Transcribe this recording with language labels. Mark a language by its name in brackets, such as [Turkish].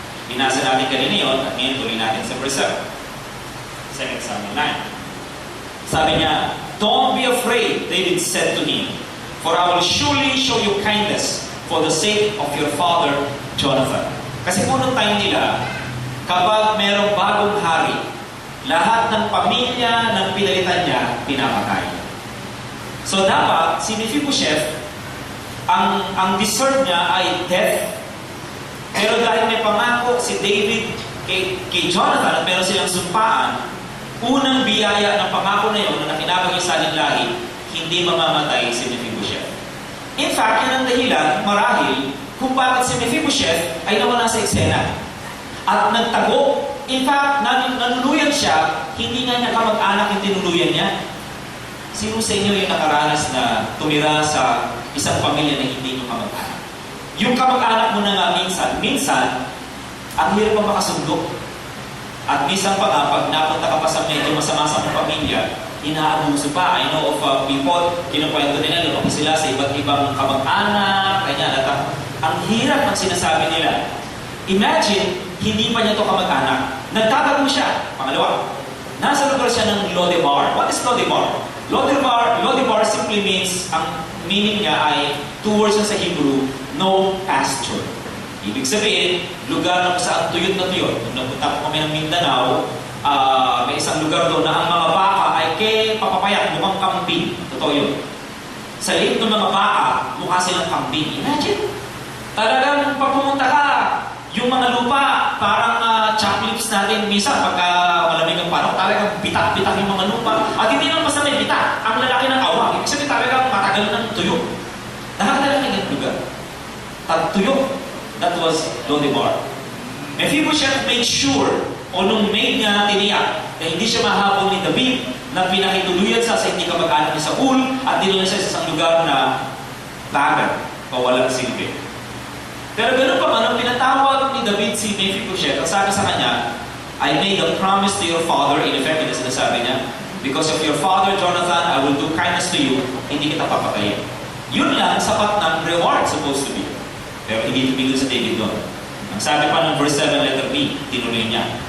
[Filipino] Binasa natin kanina yun, at ngayon tuloy natin sa verse 7. 2 Samuel 9. Sabi niya, [English] "Don't be afraid," David said to him, "for I will surely show you kindness for the sake of your father, Jonathan." [Filipino] Kasi po nung time nila, kapag merong bagong hari, lahat ng pamilya ng pinalitan niya, pinapatay. So dapat, si Mephibosheth, ang deserve niya ay death. Pero dahil may pangako si David kay Jonathan at meron silang sumpaan, unang biyaya ng pangako na yun na nakinabang yung saling lahi, hindi mamamatay si Mephibosheth. In fact, yan ang dahilan, marahil, kung bakit si Mephibosheth ay nawala sa eksena. At nagtago. In fact, nanuluyan siya, hindi nga niya kamag-anak yung tinuluyan niya. Sino sa inyo yung nakaranas na tumira sa isang pamilya na hindi niyo kamag-anak? Yung kamag-anak mo na nga minsan, ang hirap pa makasundo. At minsan pa nga, pag napunta ka pa sa medyo masama sa pamilya, inaabuso pa. [English] I know of people, [Filipino] kinukwento nila, lumaki sila sa iba't ibang kamag-anak, ganyan. At ang hirap ng sinasabi nila. Imagine, hindi pa niya ito kamag-anak. Nagtatago siya. Pangalawa, nasa lugar siya ng Lodebar. [English] What is Lodebar? Lodebar simply means, [Filipino] ang meaning niya ay, [English] 2 words sa Hebrew, no pasture. [Filipino] Ibig sabihin, lugar na saan tuyot na tuyot. Nung napunta po kami ng Mindanao, may isang lugar doon na ang mga baka ay papapayat, mukhang kambing. Totoo yun. Sa late ng mga baka, mukha silang kambing. Imagine, talagang pag pumunta ka, yung mga lupa, parang chocolates natin minsan pagka malamig ang panahon, talagang bitak-bitak yung mga lupa. At hindi naman basta may bitak, ang lalaki ng awang. Ibig sabihin talagang matagal ng tuyo. Nakakala na yung lugar. At tuyo, [English] that was Lodebar. Mephibosheth made sure, [Filipino] o nung maid niya tiniyak, na hindi siya mahabol ni David, na pinakituluyan sa hindi kamag-anak ni Saul, at dinala siya sa isang lugar na tagan, o walang silbi. Pero ganoon pa man, ang pinatawag ni David si Mephibosheth, ang sabi sa kanya, [English] "I made a promise to your father," in effect, [Filipino] ito sinasabi niya, [English] "because of your father, Jonathan, I will do kindness to you, [Filipino] hindi kita papatayin." Yun lang, sapat ng reward supposed to be. Pero hindi tumigil sa David doon. Ang sabi pa ng verse 7, letter B, tinuloy niya.